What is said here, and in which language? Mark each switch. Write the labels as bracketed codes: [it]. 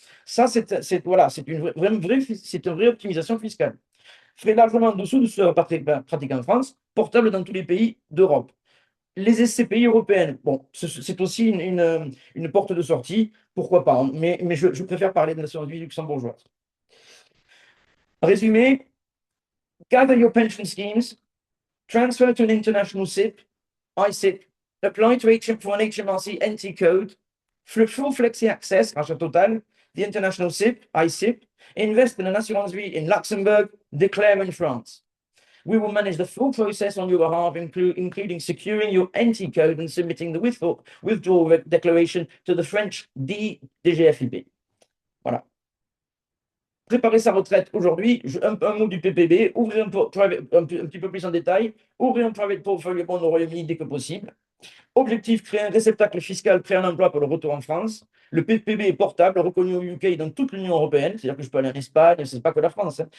[fr] Ça, voilà, c'est une vraie optimisation fiscale. Frais largement en dessous de ce pratique en France, portable dans tous les pays d'Europe. Les SCPI européennes, bon, c'est aussi une porte de sortie, pourquoi pas, hein, mais je préfère parler de l'assurance vie luxembourgeoise. [en] Résumé, gather your pension schemes, transfer to an international SIP, ISIP, apply for an HMRC NT code, full flexi access, [fr] rachat total, [en] the international SIP, ISIP, invest in an assurance vie in Luxembourg, declare in France. We will manage the full process on your behalf, including securing your NT code and submitting the withdrawal declaration to the French DGFIP. [fr] Voilà. Préparer sa retraite aujourd'hui, un mot du PPB, ouvrir un petit peu plus en détail, ouvrir un private portfolio bond au Royaume-Uni dès que possible. Objectif, créer un réceptacle fiscal prêt à l'emploi pour le retour en France. Le PPB est portable, reconnu au UK dans toute l'Union européenne, c'est-à-dire que je peux aller en Espagne, ce n'est pas que la France, hein.